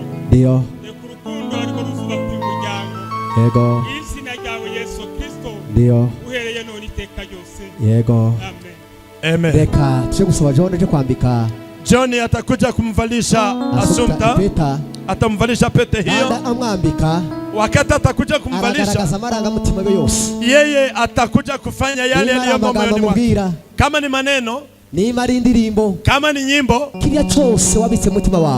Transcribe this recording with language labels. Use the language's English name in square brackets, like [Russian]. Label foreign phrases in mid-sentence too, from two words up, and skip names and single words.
[Kinyarwanda] Ndio. Reka urukundo ariko ruzuba ku muryango. Yego. Izina ryawe Yesu Kristo. ndio uhereye none iteka ryose. yego Amen. Amen. reka tuje gusaba John je kwambika [Swahili] John atakuja kumvalisha Assumpta, [Kinyarwanda] impeta [Swahili] atamvalisha pete hiyo. [Kinyarwanda] amwambika [Swahili] Wakati atakuja kumvalisha, [Kinyarwanda] aragaragaza amarangamutima ye yose. [Swahili] yeye atakuja kufanya yale yaliyomo moyoni mwake. Kama ni maneno, [Kinyarwanda] niba ari indirimbo, [Swahili] kama ni nyimbo, [Kinyarwanda] kile cyose wabitse mutima wawe,